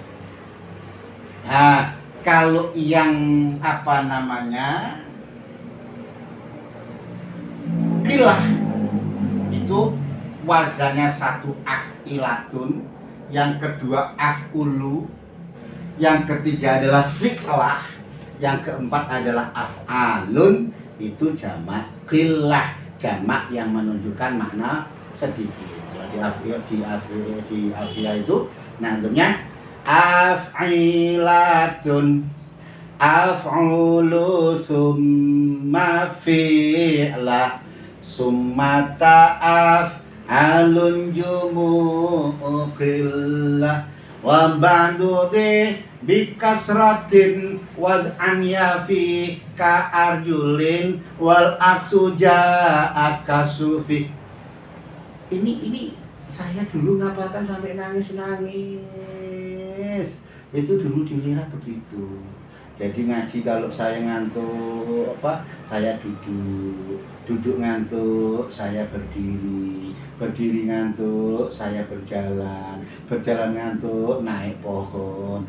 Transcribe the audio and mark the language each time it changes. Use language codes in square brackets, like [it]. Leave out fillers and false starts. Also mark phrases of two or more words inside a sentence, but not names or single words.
[id] Nah, kalau yang apa namanya kilah itu wazannya 1 af'ilatun, yang kedua af'ulu, yang ketiga adalah fi'lah, yang keempat adalah af'alun. Itu jamak kilah, jamak yang menunjukkan makna sedikit. Kalau di Alfiyah itu nantinya [ar] أفعلة، أفعل، ثم فعلة، ثم أفعال، جموع قلة, وبعض بكثرة ووضعا يفي كأرجل والعكس جاء كالصفي. [id] Ini saya dulu ngapalkan sampai nangis. Itu dulu dilihat begitu. Jadi ngaji kalau saya ngantuk saya duduk ngantuk saya berdiri ngantuk saya berjalan ngantuk naik pohon.